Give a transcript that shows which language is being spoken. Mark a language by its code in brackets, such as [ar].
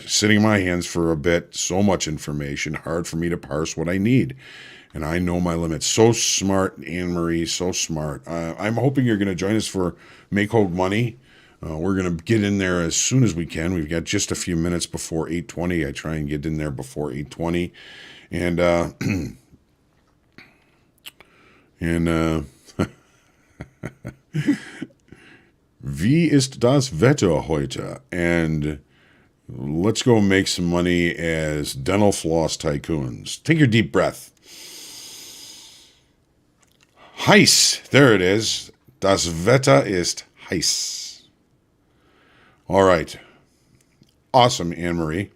[en] Sitting in my hands for a bit. So much information. Hard for me to parse what I need. And I know my limits. So smart, Anne-Marie. So smart. I'm hoping you're going to join us for Make Hold Money. We're going to get in there as soon as we can. We've got just a few minutes before 8:20. I try and get in there before 8:20. [de] And, Wie ist das Wetter heute? [en] And let's go make some money as dental floss tycoons. Take your deep breath. [de] Heiß. [en] There it is. [de] Das Wetter ist heiß. [en] All right. Awesome, Anne-Marie.